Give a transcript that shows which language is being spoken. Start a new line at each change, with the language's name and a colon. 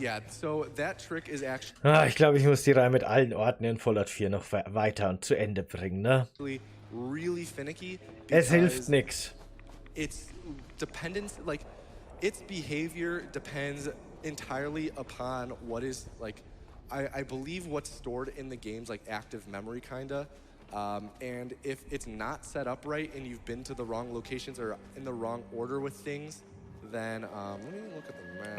English: So that trick is actually.
German: Ich glaube, ich muss die Reihe mit allen Orten in Fallout 4 noch weiter und zu Ende bringen, ne?
English: Really finicky.
German: Es hilft nix.
English: Its dependence, like its behavior depends entirely upon what is like. I believe what's stored in the game's like active memory, kinda. And if it's not set up right and you've been to the wrong locations or in the wrong order with things, then let me look at the map.